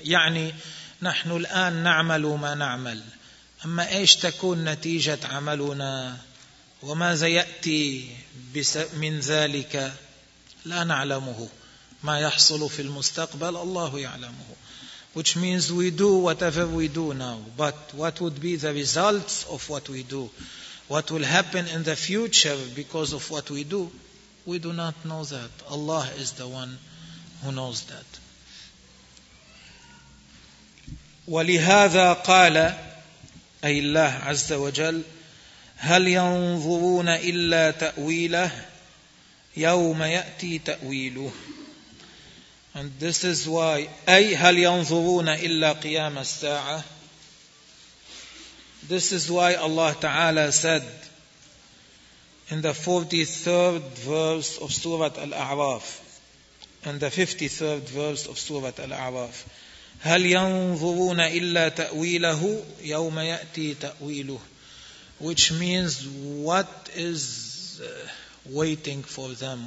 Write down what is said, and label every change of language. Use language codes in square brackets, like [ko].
[ar] يعني نحن الآن نعمل ما نعمل, أما إيش تكون نتيجة عملنا وماذا يأتي من ذلك لا نعلمه. ما يحصل في المستقبل الله يعلمه. [en] Which means we do whatever we do now, but what would be the results of what we do, what will happen in the future because of what we do, we do not know that. Allah is the one who knows that. [ar] ولهذا قال أي الله عز وجل هل ينظرون إلا تأويله يوم يأتي تأويله. [en] And this is why, [ar] أي هل ينظرون إلا قيام الساعة. [en] This is why Allah Ta'ala said in the 43rd verse of Surah Al-A'raf, and the 53rd verse of Surah Al-A'raf. [ar] هَلْ يَنْظُرُونَ إِلَّا تَأْوِيلَهُ يَوْمَ يَأْتِي تَأْوِيلُهُ, [en] which means, what is waiting for them?